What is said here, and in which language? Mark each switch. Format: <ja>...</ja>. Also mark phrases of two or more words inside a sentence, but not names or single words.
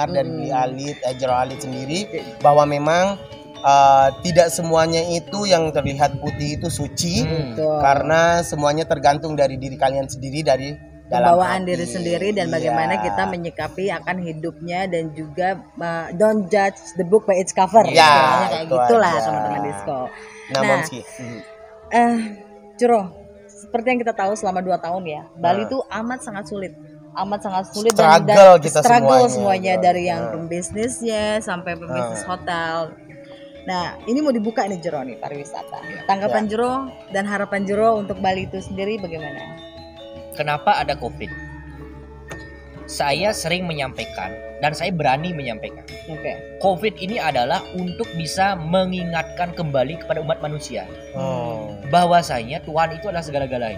<id>Kita udah dengar dari Jero Alit sendiri bahwa memang tidak semuanya itu yang terlihat putih itu suci, Betul. karena semuanya tergantung dari diri kalian sendiri, dari dalam Pembawaan hati. diri sendiri dan bagaimana Iya. kita menyikapi akan hidupnya, dan juga</id> <en>don't judge the book by its cover.</en> <id>Iya, Istilahnya kayak itu gitulah aja. teman-teman disco. Nah, Nah, Momski. Curo, seperti yang kita tahu selama 2 tahun ya, Bali itu amat sangat sulit dan Struggle kita struggle semuanya. semuanya dari yang pembisnisnya sampai pembisnis hotel. Nah, ini mau dibuka nih Jero nih, pariwisata. Tanggapan Jero dan harapan Jero untuk Bali itu sendiri bagaimana? Kenapa ada COVID? Saya sering menyampaikan dan saya berani menyampaikan. Oke. COVID ini adalah untuk bisa mengingatkan kembali kepada umat manusia bahwasanya Tuhan itu adalah segala-galanya.</id>